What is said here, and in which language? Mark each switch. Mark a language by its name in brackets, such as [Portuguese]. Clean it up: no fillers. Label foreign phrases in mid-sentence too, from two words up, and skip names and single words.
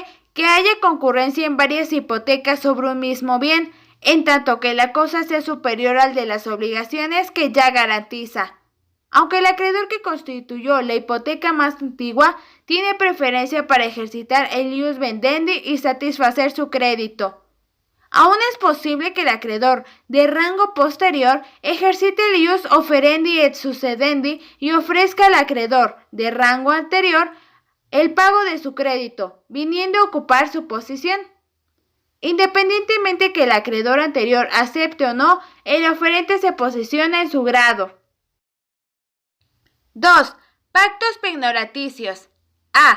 [Spanish] Que haya concurrencia en varias hipotecas sobre un mismo bien, en tanto que la cosa sea superior al de las obligaciones que ya garantiza. Aunque el acreedor que constituyó la hipoteca más antigua tiene preferencia para ejercitar el [Latin] ius vendendi [Spanish] y satisfacer su crédito. Aún es posible que el acreedor de rango posterior ejercite el [Latin] ius offerendi et succedendi [Spanish] y ofrezca al acreedor de rango anterior el pago de su crédito, viniendo a ocupar su posición. Independientemente que el acreedor anterior acepte o no, el oferente se posiciona en su grado. 2. Pactos pignoraticios. A.